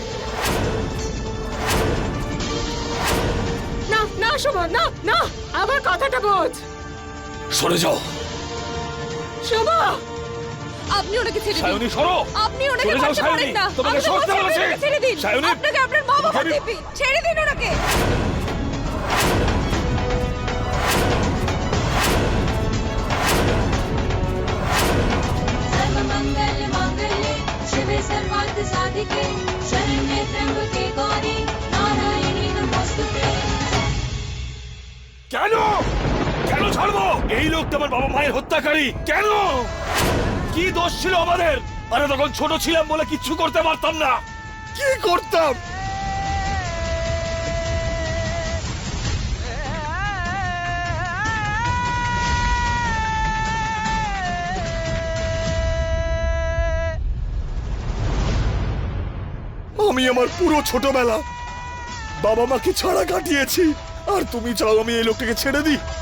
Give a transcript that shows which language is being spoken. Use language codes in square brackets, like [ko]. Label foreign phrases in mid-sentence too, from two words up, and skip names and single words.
[bn] না না শুভ, না না, আমার কথাটা বোঝ। সরে যাও। শুভ, আপনি ওনাকে ছেড়ে দিন। সায়নী সরো। আপনি ওনাকে চলে যাও, মারতে সায়নী। পারেন না। তোমাকে আমি তো সরতে বলছি, বলেছি। ওনাকে ছেড়ে দিন। সায়নী, আপনাকে আপনার মা বাবা তোমাকে আমি- দিবি। ছেড়ে দিন ওনাকে। [sa] सर्वमंगल मांगल्ये शिवे सर्वार्थ साधिके शरण्ये त्र्यंबके गौरी नारायणी नमोस्तुते। [bn] কেন কেন ছাড়বো? এই লোকটা আমার বাবা মায়ের হত্যাকারী। কেন? কি দোষ ছিল আমাদের? আরে তখন ছোট ছিলাম বলে কিচ্ছু করতে পারতাম না। কি করতাম? আমি আমার পুরো ছোটবেলা বাবা মাকে ছাড়া কাটিয়েছি, আর তুমি চাও আমি এই লোকটাকে ছেড়ে দিই?